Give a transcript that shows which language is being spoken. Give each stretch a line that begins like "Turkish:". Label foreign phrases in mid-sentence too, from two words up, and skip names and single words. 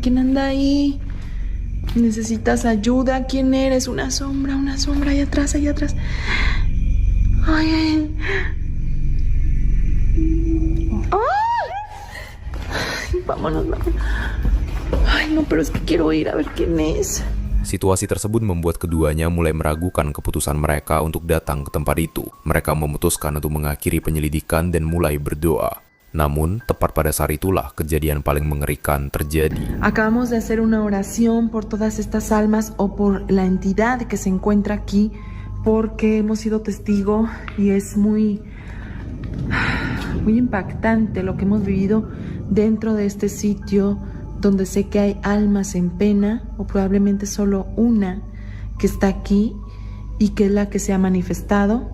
Spanish: ¿Quién anda ahí? ¿Necesitas ayuda? ¿Quién eres? Una sombra, ahí atrás. Ay. Ay, vámonos. Ay, no, pero es que quiero ir a ver quién es.
Indonesian: Situasi tersebut membuat keduanya mulai meragukan keputusan mereka untuk datang ke tempat itu. Mereka memutuskan untuk mengakhiri penyelidikan dan mulai berdoa. Namun, tepat pada saat itulah kejadian paling mengerikan terjadi.
Spanish: Acabamos de hacer una oración por todas estas almas o por la entidad que se encuentra aquí, porque hemos sido testigo y es muy impactante lo que hemos vivido dentro de este sitio, donde sé que hay almas en pena, o probablemente solo una que está aquí y que es la que se ha manifestado.